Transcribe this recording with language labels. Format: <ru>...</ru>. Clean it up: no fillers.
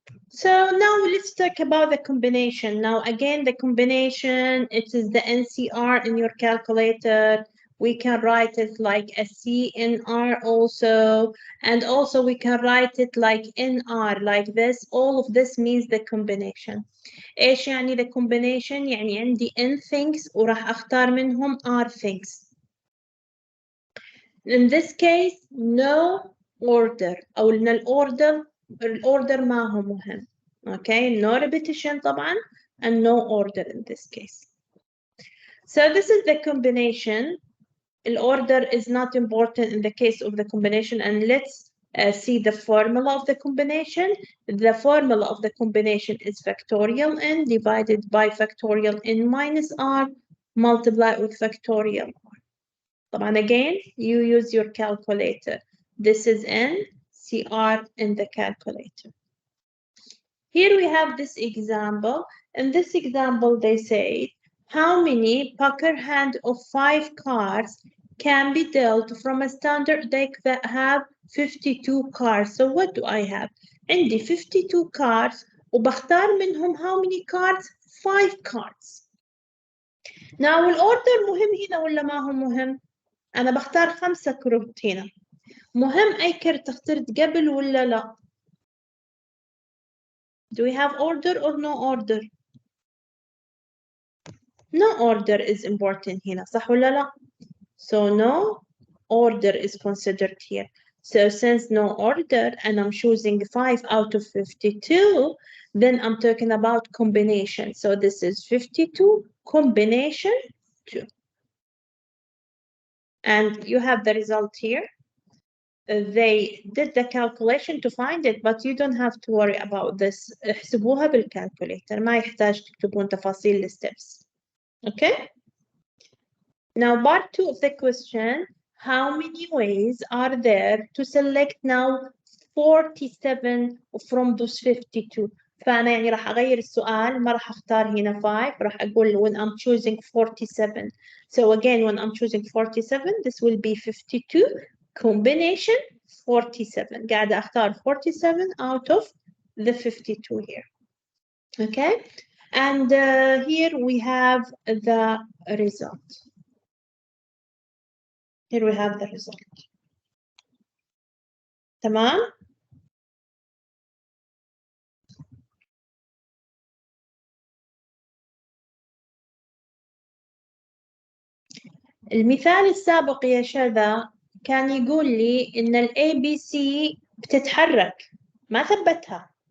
<en>So now let's talk about the combination. Now again, the combination, it is the NCR in your calculator. We can write it like a CNR also, and also we can write it like NR, like this. All of this means the combination.</en> <ar>إيش يعني the combination؟ يعني عندي N things وراح أختار منهم R things.</ar> <en>In this case, no order</en> <ar>أو إن الأوردر ما هو مهم.</ar> <en>Okay, no repetition طبعا and no order in this case. So this is the combination. The order is not important in the case of the combination, and let's see the formula of the combination. The formula of the combination is factorial n divided by factorial n minus r multiplied with factorial r. طبعا again, you use your calculator. This is n, CR in the calculator. Here we have this example. In this example, they say, how many Packer hand of 5 cards can be dealt from a standard deck that have 52 cards? So what do I have?</en> <ar>عندي 52 cards وبختار منهم</ar> <en>how many cards? 5 cards.</en> <ar>Now الأوردر مهم هنا ولا ما هو مهم؟ أنا بختار 5 كروت هنا. مهم أي كرت اخترت قبل ولا لا؟</ar> <en>Do we have order or no order? No order is important هنا صح ولا لا؟ So no order is considered here. So since no order and I'm choosing 5 out of 52, then I'm talking about combination. So this is 52 combination 2. And you have the result here. They did the calculation to find it, but you don't have to worry about this.</en> <ar>احسبوها بالكالكوليتر ما يحتاج تكتبون تفاصيل الsteps.</ar> <en>Okay? Now, part 2 of the question, how many ways are there to select now 47 from those 52?</en> <ar>فأنا يعني راح أغير السؤال ما راح أختار هنا 5 راح أقول</ar> <en>when I'm choosing 47. So again, when I'm choosing 47, this will be 52 combination 47.</en> <ar>قاعدة أختار 47</ar> <en>out of the 52</en> <ar>here. Okay?</ar> <en>And here we have the result. Here we have the result.</en> <ar>تمام؟ المثال السابق يا شذا كان يقول لي إن ال ABC بتتحرك ما ثبتها.</ar>